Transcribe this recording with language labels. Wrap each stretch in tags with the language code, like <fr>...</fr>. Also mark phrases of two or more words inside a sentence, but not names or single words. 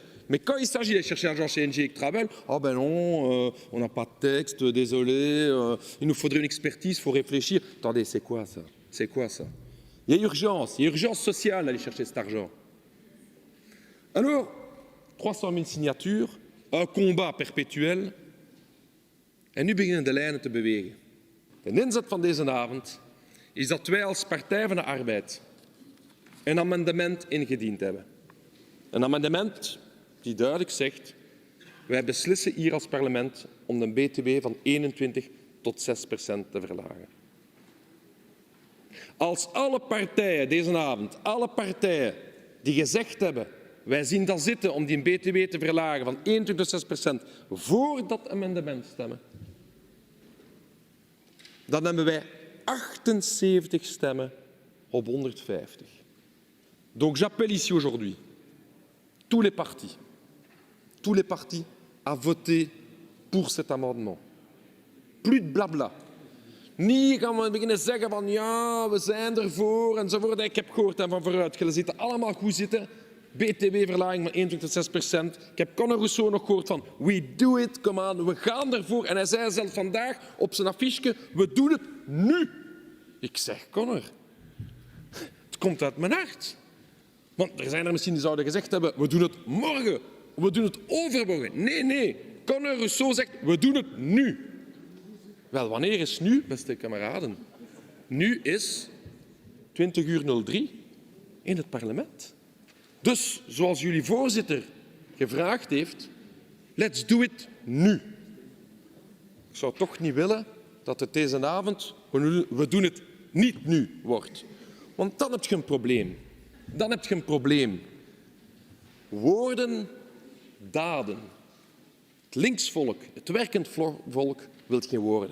<fr>Mais quand il s'agit d'aller chercher l'argent chez NG Electrabel, oh ben non, on n'a pas de texte, désolé, il nous faudrait une expertise, il faut réfléchir. Attendez, c'est quoi ça? C'est quoi ça? Il y a urgence sociale à aller chercher cet argent. Alors, 300 000 signatures, un combat perpétuel.</fr> <nl>En nu beginnen de lijnen te bewegen. De inzet van deze avond is dat wij als Partij van de Arbeid een amendement ingediend hebben. Een amendement die duidelijk zegt, wij beslissen hier als parlement om de BTW van 21 tot 6% te verlagen. Als alle partijen deze avond, alle partijen die gezegd hebben, wij zien dat zitten om die BTW te verlagen van 21 tot 6% voor dat amendement stemmen, dan hebben wij 78 stemmen op 150.</nl> <fr>Donc j'appelle ici aujourd'hui tous les partis à voter pour cet amendement. Plus de blabla.</fr> <nl>Niet gaan we beginnen zeggen van ja, we zijn ervoor enzovoort. Ik heb gehoord van vooruit, jullie zitten allemaal goed zitten. BTW-verlaging van 21 tot 6%. Ik heb Conor Rousseau nog gehoord van</nl> <en>we do it, come on,</en> <nl>we gaan ervoor. En hij zei zelf vandaag op zijn affiche, we doen het nu. Ik zeg, Conor, het komt uit mijn hart. Want er zijn er misschien die zouden gezegd hebben, we doen het morgen, we doen het overmorgen. Nee, Conor Rousseau zegt, we doen het nu. Wel, wanneer is nu, beste kameraden? Nu is 20:03 in het parlement. Dus, zoals jullie voorzitter gevraagd heeft,</nl> <en>let's do it nu.</en> <nl>Ik zou toch niet willen dat het deze avond, we doen het niet nu, wordt. Want dan heb je een probleem. Dan heb je een probleem. Woorden, daden. Het linksvolk, het werkend volk, wil geen woorden.</nl>